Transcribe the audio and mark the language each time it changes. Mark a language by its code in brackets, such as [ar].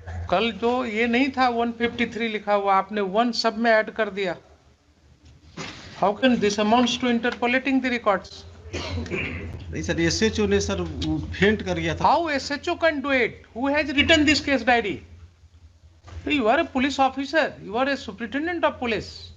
[hi] कल जो ये नहीं था 153 लिखा हुआ, आपने 1 सब में ऐड कर दिया। [en] How can this amounts to interpolating the records? [hi] नहीं सर, एसएचओ ने सर वो फेंट कर गया था। [en] How SHO can do it? Who has written this case diary? You are a police officer. You are a superintendent of police.